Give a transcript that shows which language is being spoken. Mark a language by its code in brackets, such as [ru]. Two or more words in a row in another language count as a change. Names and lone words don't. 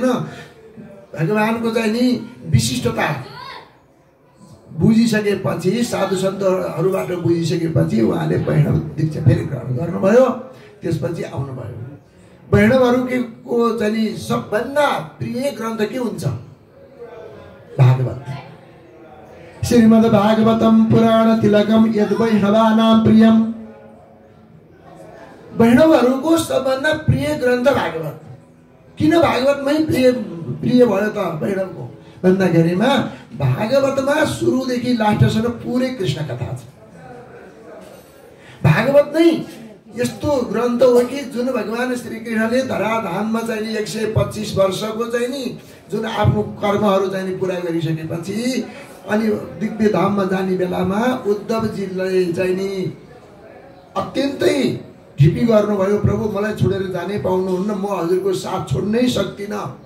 [ne] भगवानको चाहिँ नि विशिष्टता बुझिसकेपछि, साधु सन्तहरूबाट बुझिसकेपछि उहाँले वैष्णव दीक्षा फेरि ग्रहण गर्नुभयो। त्यसपछि आउनुभयो। वैष्णवहरूको चाहिँ नि सबभन्दा प्रिय ग्रन्थ के हुन्छ? भागवत। [sa] श्रीमद् भागवतम पुराण तिलकम यद वैष्णवानां प्रियम। [ne] वैष्णवहरूको सबभन्दा प्रिय ग्रन्थ भागवत। किन भागवतमै प्रिय भयो त वैष्णवको भन्दाखेरिमा भागवतमा सुरुदेखि लास्टसम्म पुरै कृष्ण कथा छ। भागवत नै यस्तो ग्रन्थ हो कि जुन भगवान श्रीकृष्णले धराधाममा चाहिँ 125 वर्षको चाहिँ नि जुन आफ्नो कर्महरू चाहिँ पुरा गरिसकेपछि अनि दिव्य धाममा जाने बेलामा उद्धवजीले चाहिँ नि अत्यन्तै ढिपी गर्नुभयो, प्रभु मलाई छोडेर जानै पाउनुहुन्न, म हजुरको साथ छोड्नै सक्दिनँ